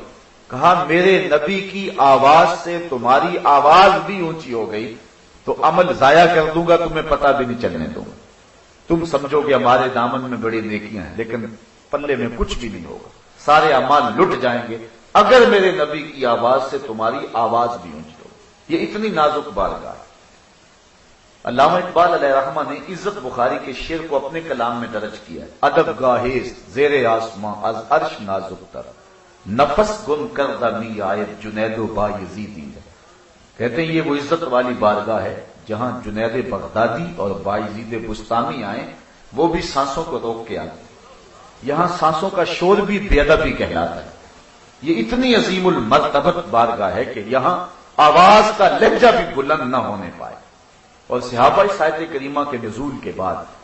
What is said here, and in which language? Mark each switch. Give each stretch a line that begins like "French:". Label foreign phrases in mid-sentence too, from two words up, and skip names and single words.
Urdu: کہا میرے نبی کی آواز سے تمہاری آواز بھی اونچی ہو گئی تو عمل ضائع کر دوں گا، تمہیں پتہ بھی نہیں چلنے دوں گا، تم سمجھو گے ہمارے دامن میں بڑی نیکیاں ہیں، لیکن پلے میں کچھ بھی نہیں ہوگا، سارے اعمال لٹ جائیں گے اگر میرے نبی کی آواز سے تمہاری آواز بھی اونچی ہو۔ یہ اتنی نازک بارگاہ ہے۔ علامہ اقبال علیہ رحمہ نے عزت بخاری کے شعر کو اپنے کلام میں درج کیا ہے،
Persian: ادب گاہیز زیر آسماں از عرش نازک تر، نفس گم کردہ می آیت جنید و با یزیدی
Urdu: ہے۔ کہتے ہیں یہ وہ عزت والی بارگاہ ہے جہاں جنید بغدادی اور بایزید بستامی آئیں، وہ بھی سانسوں کو روک کے آتے، یہاں سانسوں کا شور بھی بے ادبی کہلاتا ہے۔ یہ اتنی عظیم المرتبت بارگاہ ہے کہ یہاں آواز کا لہجہ بھی بلند نہ ہونے پائے، اور صحابہ اس آیت کریمہ کے نزول کے بعد